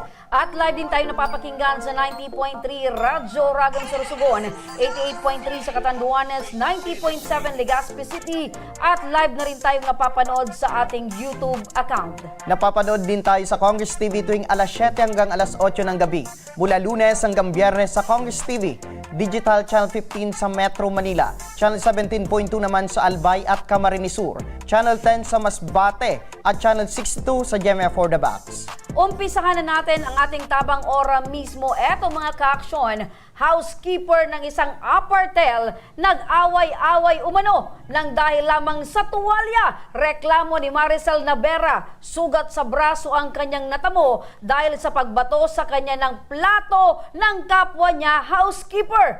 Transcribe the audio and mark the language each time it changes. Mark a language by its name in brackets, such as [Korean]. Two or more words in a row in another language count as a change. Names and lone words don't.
[Filipino] At live din tayo napapakinggan sa 90.3 Radyo Ragang Sorsogon, 88.3 sa Catanduanes, 90.7 Legazpi City at live na rin tayong napapanood sa ating YouTube account. Napapanood din tayo sa Congress TV tuwing alas 7 hanggang alas 8 ng gabi. Mula Lunes hanggang Biyernes sa Congress TV. Digital Channel 15 sa Metro Manila, Channel 17.2 naman sa Albay at Camarines Sur, Channel 10 sa Masbate at Channel 62 sa GMA for the Box. Umpisahan na natin ang ating tabang ora mismo. Eto mga ka-aksyon, housekeeper ng isang apartel nag-away-away umano nang dahil lamang sa tuwalya. Reklamo ni Maricel Navera, sugat sa braso ang kanyang natamo dahil sa pagbato sa kanya ng plato ng kapwa niya housekeeper.